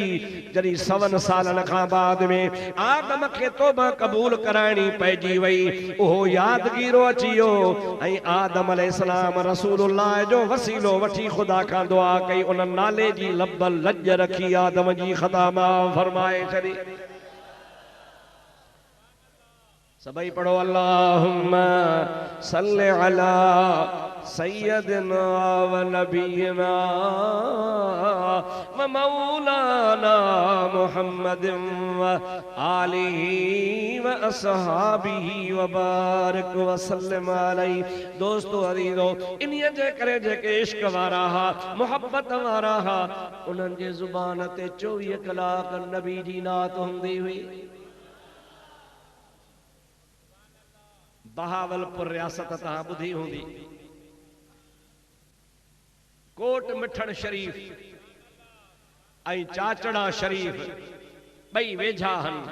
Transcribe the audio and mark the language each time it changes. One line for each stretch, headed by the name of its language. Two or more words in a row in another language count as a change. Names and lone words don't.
Sindhi: जॾहिं 100 सालनि खां बाद में आदम खे तौबा क़बूल कराइणी पइजी वई, उहो यादगीरो अची वियो ऐं आदम अलैहिस्सलाम रसूलुल्लाह जो वसीलो वठी खुदा खां दुआ कई, उन नाले जी लब लज रखी आदम जी ख़ता माफ़ फरमाए छॾी। सबई पढ़ो
Arabic: اللهم صل على سيدنا و نبينا و مولانا محمد و آله و أصحابه و بارك و سلم عليه.
Sindhi: दोस्तो अज़ीज़ो, इन्हीअ जे करे जेके इश्क वारा हा, मोहब्बत वारा हा, उन्हनि जे ज़ुबान ते 24 कलाक नबी जी नात हूंदी हुई। बहावलपुर रियासत तहां ॿुधी हूंदी, कोट मिठड़ शरीफ ऐं चाचड़ा शरीफ ॿई वेझा आहिनि।